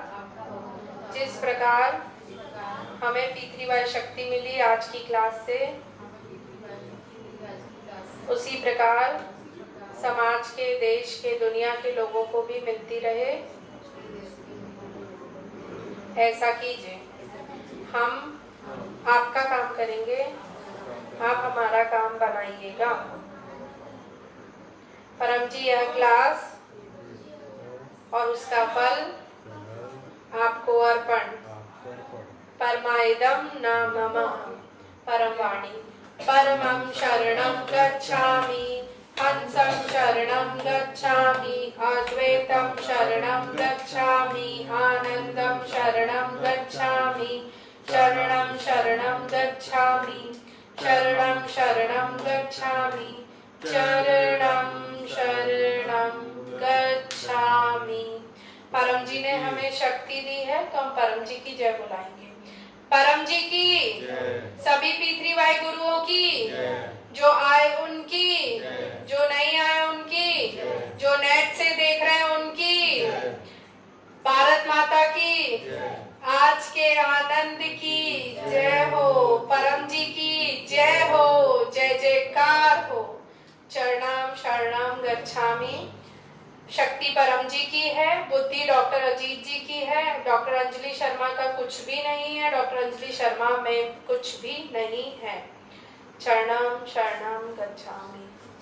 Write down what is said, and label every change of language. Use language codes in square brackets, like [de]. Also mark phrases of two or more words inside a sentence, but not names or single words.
[hi] जिस प्रकार हमें पी3Y शक्ति मिली आज की क्लास से, उसी प्रकार समाज के, देश के, दुनिया के लोगों को भी मिलती रहे, ऐसा कीजिए। हम आपका काम करेंगे, आप हमारा काम बनाइएगा। परम जी यह क्लास और उसका फल आपको अर्पण। [sa] परमाइदम न मम परम वाणी। [pi] परमं शरणं गच्छामि, हंसं शरणं गच्छामि, अद्वैतं शरणं गच्छामि, आनंदं शरणं गच्छामि, शरणं शरणं गच्छामि, शरणं शरणं गच्छामि, शरणं शरणं गच्छामि। [hi] परम जी ने हमें शक्ति दी है, तो हम परम जी की जय बुलाएंगे। परम जी की, सभी पी3Y गुरुओं की, जो आए उनकी, जो नहीं आए उनकी, जो नेट से देख रहे हैं उनकी, भारत माता की, आज के आनंद की जय हो। परम जी की जय हो, जय जयकार हो। [pi] चरणम शरणम गच्छामि। [hi] शक्ति परम जी की है, बुद्धि डॉक्टर अजीत जी की है, डॉक्टर अंजलि शर्मा का कुछ भी नहीं है, डॉक्टर अंजलि शर्मा में कुछ भी नहीं है। [pi] चरणम शरणम गच्छामि।